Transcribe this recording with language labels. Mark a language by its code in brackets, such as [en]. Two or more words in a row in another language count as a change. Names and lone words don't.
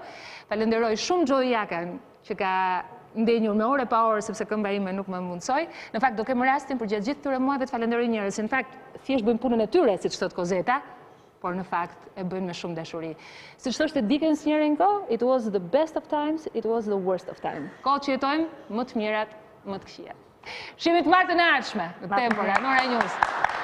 [sq] Falenderoj shumë Gjoj Jakan që ka ndenjur me orë pa orë sepse këmba ime nuk më mundsoi. Në fakt do kem rastin për gjatë gjithë këtyre muajve të falenderoj njerëz, në fakt thjesht bëjmë punën e tyre, siç thot Kozeta, por në fakt e bëjnë me shumë dashuri. Siç thoshte Dickens njërin kohë, [en] it was the best of times, it was the worst of time. [sq] Kohët që jetojmë, më të mirat, më të këqijat. Shihemi të martën e ardhshme në Tempora, në Ora News.